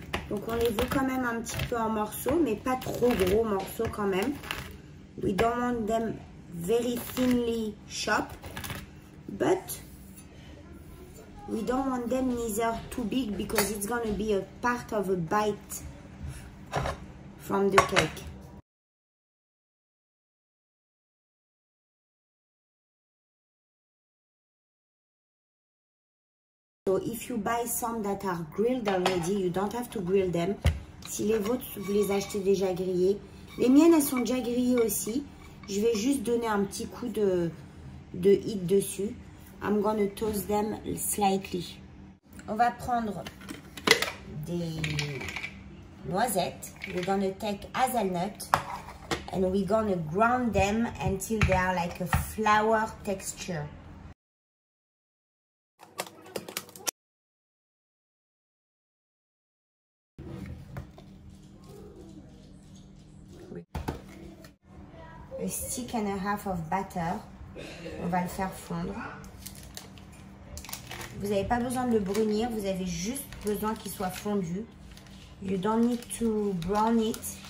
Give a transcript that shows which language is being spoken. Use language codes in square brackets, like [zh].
[fr] Donc on les veut quand même un petit peu en morceaux, mais pas trop gros morceaux quand même. [en] We don't want them very thinly chopped, but we don't want them neither too big because it's going to be a part of a bite from the cake. So if you buy some that are grilled already, you don't have to grill them. [fr] Si les vôtres, vous les achetez déjà grillés. Les miennes, elles sont déjà grillées aussi. Je vais juste donner un petit coup de heat dessus. [en] I'm gonna toast them slightly. [fr] On va prendre des noisettes. [en] We're gonna take hazelnut and we're gonna ground them until they are like a flour texture. A stick and a half of butter. [fr] On va le faire fondre. Vous n'avez pas besoin de le brunir, vous avez juste besoin qu'il soit fondu. [en] You don't need to brown it.